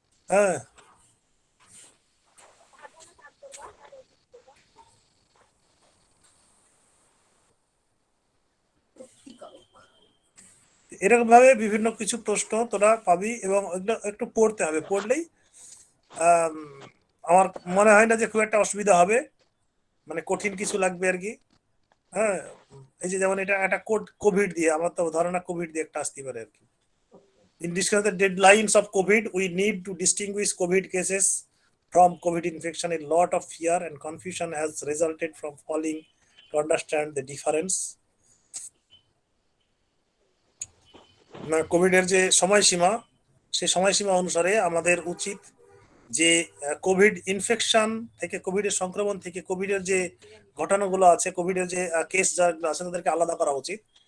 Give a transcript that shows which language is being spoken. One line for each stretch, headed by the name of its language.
Bangla: হ্যাঁ, এরকম ভাবে বিভিন্ন কিছু প্রশ্ন তোরা পাবি এবং ওইগুলো একটু পড়তে হবে। পড়লেই আমার মনে হয় না যে খুব একটা অসুবিধা হবে, মানে কঠিন কিছু লাগবে আর কি। হ্যাঁ, এই যে যেমন এটা একটা কোভিড দিয়ে, আমার তো ধারণা কোভিড দিয়ে একটা আসতে পারে আর কি।
English: In discuss the deadlines of COVID, we need to distinguish COVID cases from COVID infection. A lot of fear and confusion has resulted from failing to understand the difference.
Bangla: Covid এর যে সময়সীমা, সেই সময়সীমা অনুসারে আমাদের উচিত যে কোভিড ইনফেকশন থেকে, কোভিডের সংক্রমণ থেকে কোভিডের যে ঘটনাগুলো আছে, কোভিডের যে কেস যাগুলো আছে তাদেরকে আলাদা করা উচিত।